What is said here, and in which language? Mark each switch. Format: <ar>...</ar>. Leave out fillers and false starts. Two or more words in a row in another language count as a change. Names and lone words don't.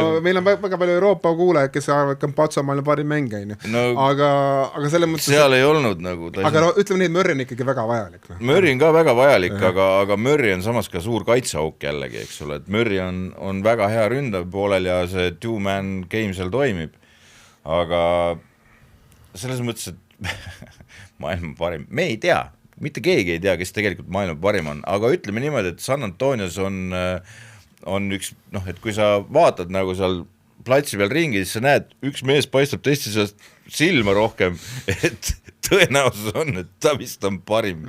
<et>No meil on väga palju Euroopa kuulajaid, kes arvavad, et Campazzo on maailma parim mängija. Aga selle mõttes... Seal ei olnud nagu... Aga ütleme nii, et Murray on ikkagi väga vajalik. Murray on ka väga vajalik, aga Murray on samas ka suur kaitseauk jällegi, eks ole. Et Murray on väga hea ründav poolel ja see</et> <en>two-man game</en> <et>seal toimib. Aga selles mõttes, et maailma parim... Me ei tea. Mitte keegi ei tea, kes tegelikult maailma parim on, aga ütleme niimoodi, et San Antonios on üks, et kui sa vaatad nagu seal platsi peal ringi, siis sa näed, üks mees paistab teiste sealt silma rohkem, et tõenäosus on, et ta vist on parim.</et>